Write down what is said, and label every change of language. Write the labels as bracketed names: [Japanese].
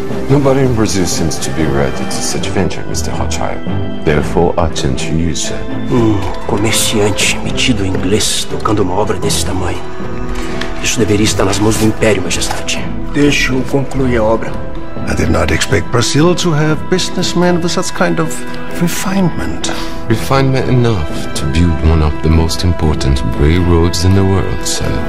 [English] Nobody in Brazil seems to be ready to such venture, Mr. Rothschild. Therefore, I turn to you, sir. [Portuguese] Comerciante metido em inglês tocando uma obra desse tamanho. Isso deveria estar nas mãos do Império, Majestade. Deixe-o concluir a obra. [English] I did not expect Brazil to have businessmen with such kind of refinement. Refinement enough to build one of the most important railroads in the world, sir.